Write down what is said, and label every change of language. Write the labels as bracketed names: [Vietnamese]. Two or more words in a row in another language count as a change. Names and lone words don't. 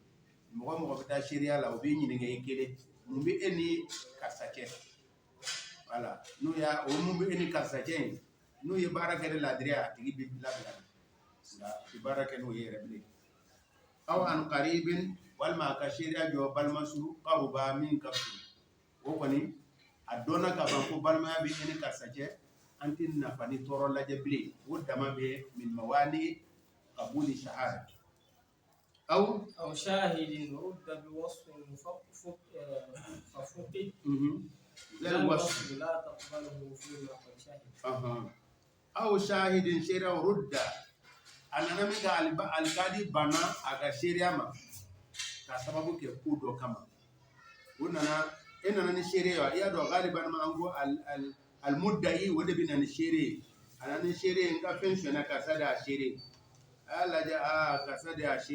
[Bambara] mɔgɔ mɔgɔ bɛ taa seereya la o bɛ ɲininka i kelen mun bɛ e ni karisa cɛ voilà n'o y'a o mun bɛ e ni karisa cɛ in n'o ye baara kɛ ni ladiriya a tigi bɛ labila nka i baara kɛ n'o ye yɛrɛ bilen aw an qaribin walima a ka seereya jɔ balimasu qaruba min ka surun o kɔni a dɔnna ka ban ko balimaya bɛ e ni karisa cɛ an tɛ nafa ni tɔɔrɔ lajɛ bilen o dama bɛ [Arabic] من موانع قبول الشهادة أو شاهد رد بوصف ففقد ذا الوصف لا تقبله فيما قد شهد أو شاهد [Bambara] seereya rudda a nana min ka alikadi bana a ka seereya ma ka sababu kɛ ko dɔ kama o nana e nana ni seere ye wa i y'a dɔn galiban ma an ko almudda'i o de bɛ na ni seere ye a nana ni seere ye n ka fɛn sonyɛna karisa de y'a seere ye a y'a lajɛ karisa de y'a